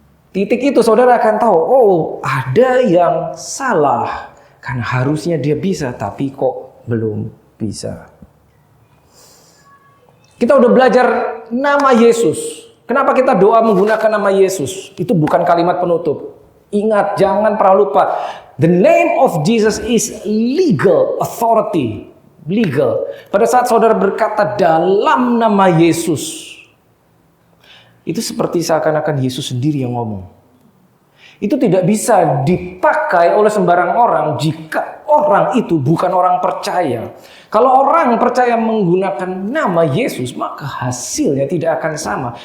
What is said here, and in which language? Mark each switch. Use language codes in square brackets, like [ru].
[id] Titik itu saudara akan tahu, oh ada yang salah. Karena harusnya dia bisa, tapi kok belum bisa. Kita udah belajar nama Yesus. Kenapa kita doa menggunakan nama Yesus? Itu bukan kalimat penutup. Ingat, jangan pernah lupa. [en] The name of Jesus is legal authority. Legal. [id] Pada saat saudara berkata dalam nama Yesus, itu seperti seakan-akan Yesus sendiri yang ngomong. Itu tidak bisa dipakai oleh sembarang orang jika orang itu bukan orang percaya. Kalau orang percaya menggunakan nama Yesus, maka hasilnya tidak akan sama.